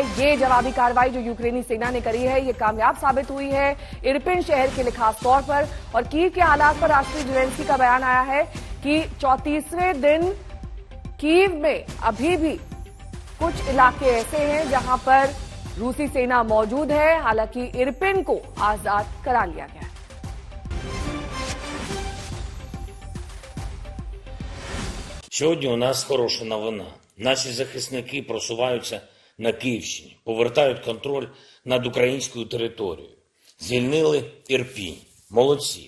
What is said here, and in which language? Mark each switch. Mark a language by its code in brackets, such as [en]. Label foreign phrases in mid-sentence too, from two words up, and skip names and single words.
[hi] ये जवाबी कार्रवाई जो यूक्रेनी सेना ने करी है, ये कामयाब साबित हुई है इरपिन शहर के लिए खास तौर पर। और कीव के हालात पर राष्ट्रपति ज़ेलेंस्की का बयान आया है कि 34वें दिन कीव में अभी भी कुछ इलाके ऐसे हैं जहां पर रूसी सेना मौजूद है। हालांकि इरपिन को आजाद करा लिया गया है। [uk] Сьогодні у нас хороша новина. Наші захисники просуваються на Київщині, повертають контроль над українською територією. Звільнили Ірпінь. Молодці.